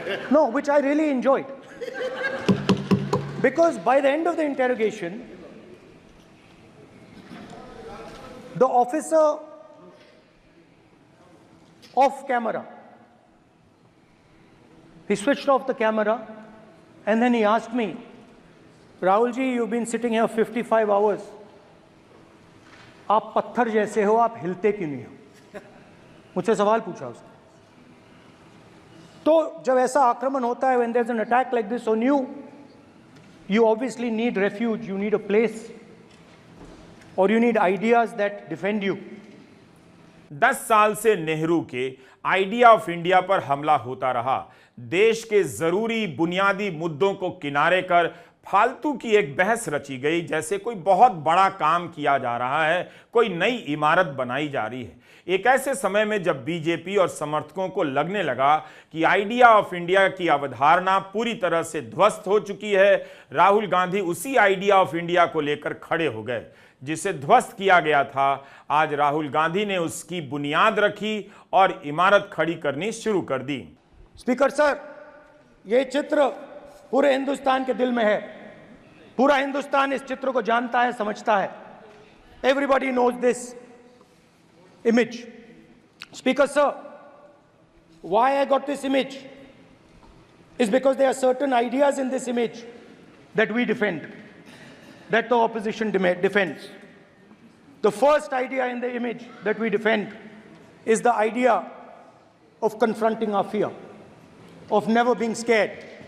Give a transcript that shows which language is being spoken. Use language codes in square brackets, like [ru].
[en] No, which I really enjoyed. Because by the end of the interrogation, the officer off camera, he switched off the camera and then he asked me, Rahul ji, you've been sitting here 55 hours. [hi] आप पत्थर जैसे हो, आप हिलते क्यों नहीं हो? मुझसे सवाल पूछा उसने। तो जब ऐसा आक्रमण होता है, [en] when there's an attack like this on you, you obviously need refuge, you need a place, or you need ideas that defend you. [hi] 10 साल से नेहरू के आइडिया ऑफ इंडिया पर हमला होता रहा। देश के जरूरी बुनियादी मुद्दों को किनारे कर फालतू की एक बहस रची गई, जैसे कोई बहुत बड़ा काम किया जा रहा है, कोई नई इमारत बनाई जा रही है। एक ऐसे समय में जब बीजेपी और समर्थकों को लगने लगा कि आइडिया ऑफ इंडिया की अवधारणा पूरी तरह से ध्वस्त हो चुकी है, राहुल गांधी उसी आइडिया ऑफ इंडिया को लेकर खड़े हो गए जिसे ध्वस्त किया गया था। आज राहुल गांधी ने उसकी बुनियाद रखी और इमारत खड़ी करनी शुरू कर दी। स्पीकर सर, यह चित्र पूरे हिंदुस्तान के दिल में है। पूरा हिंदुस्तान इस चित्र को जानता है, समझता है। [en] Everybody knows this image. Speaker sir, why I got this image is because there are certain ideas in this image that we defend, that the opposition defends. The first idea in the image that we defend is the idea of confronting our fear, of never being scared.